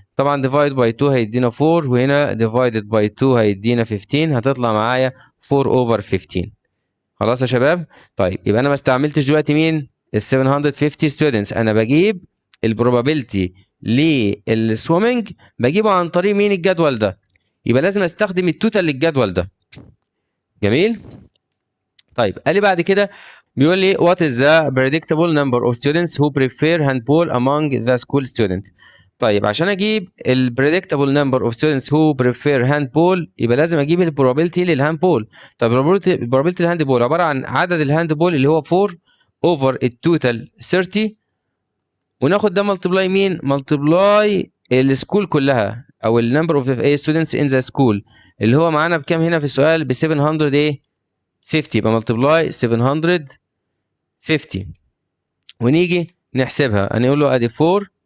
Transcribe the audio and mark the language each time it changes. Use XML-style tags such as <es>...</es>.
<ar>طبعا ديفايد باي 2 هيدينا 4 وهنا ديفايدد باي 2 هيدينا 15 هتطلع معايا 4 اوفر 15. خلاص يا شباب. طيب يبقى انا ما استعملتش دلوقتي مين؟ ال 750 ستودنتس، انا بجيب البروبابيلتي للسويمنج بجيبه عن طريق مين؟ الجدول ده، يبقى لازم استخدم التوتال للجدول ده. جميل. طيب قال لي بعد كده بيقول لي</ar> <en>what is the predictable number of students who prefer handball among the school student.</en> <ar>طيب عشان اجيب ال</ar> <en>predictable number of students who prefer handball</en> <ar>يبقى لازم اجيب ال probability للهاندبول. طيب probability الهاندبول عباره عن عدد الهاندبول اللي هو 4 over التوتال 30 وناخد ده ملتبلاي مين؟ ملتبلاي السكول كلها او ال</ar> <en>number of students in the school</en> <ar>اللي هو معانا بكام هنا في السؤال؟ ب 700 ايه 50 يبقى ملتبلاي 750 ونيجي نحسبها هنقول له ادي 4</ar>